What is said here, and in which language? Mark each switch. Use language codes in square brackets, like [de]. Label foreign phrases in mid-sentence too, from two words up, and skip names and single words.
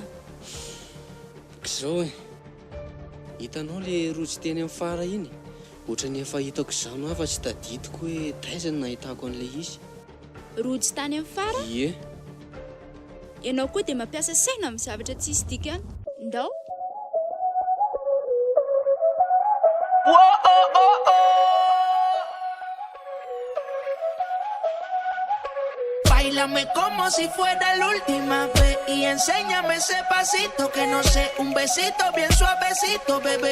[mg] K'izao e. Hitanao le rojo teny amin'ny fara iny? Ohatran'ny efa hitako izany aho fa tsy tadidiko hoe taiza no nahitako an'ilay izy. Rojo tany amin'ny fara? Ie. Ianao koa dia mampiasa saina amin'ny zavatra tsisy dikany. Ndao? [es] Báilame como si fuera la última vez y enséñame ese pasito que no sé, un besito bien suavecito, bebé.